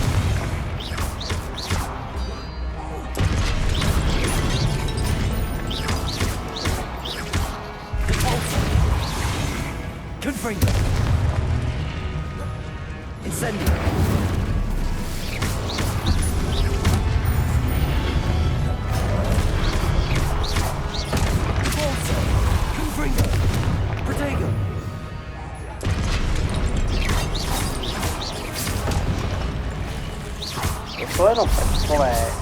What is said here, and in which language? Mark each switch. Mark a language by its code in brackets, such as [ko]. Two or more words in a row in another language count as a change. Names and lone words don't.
[cs] Confringo! Incendio! Confringo! Protego! To jsou jenom prskové.